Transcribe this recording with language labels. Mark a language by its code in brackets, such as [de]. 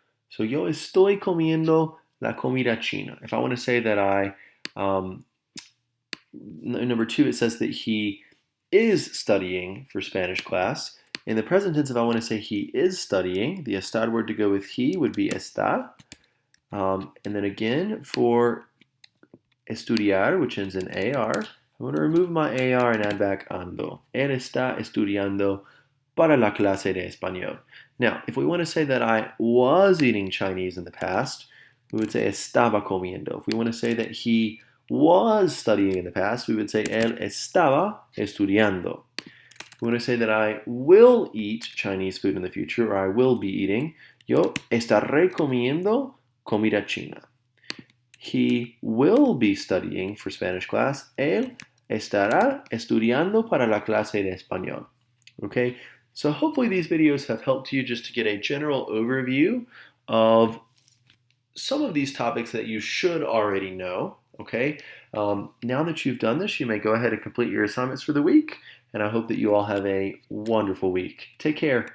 [en] So [es] yo estoy comiendo la comida china. [en] If I want to say that number 2, it says that he is studying for Spanish class. In the present tense, if I want to say he is studying, the estar word to go with he would be estar. And then again, for estudiar, which ends in AR, I'm going to remove my AR and add back ando. [es] Él está estudiando para la clase de español. [en] Now, if we want to say that I was eating Chinese in the past, we would say [es] estaba comiendo. [en] If we want to say that he was studying in the past, we would say [es] él estaba estudiando. [en] If we want to say that I will eat Chinese food in the future, or I will be eating, [es] yo estaré comiendo comida china. [en] He will be studying for Spanish class. [es] Él estará estudiando para la clase de español. [en] Okay, so hopefully these videos have helped you just to get a general overview of some of these topics that you should already know. Okay, now that you've done this, you may go ahead and complete your assignments for the week, and I hope that you all have a wonderful week. Take care.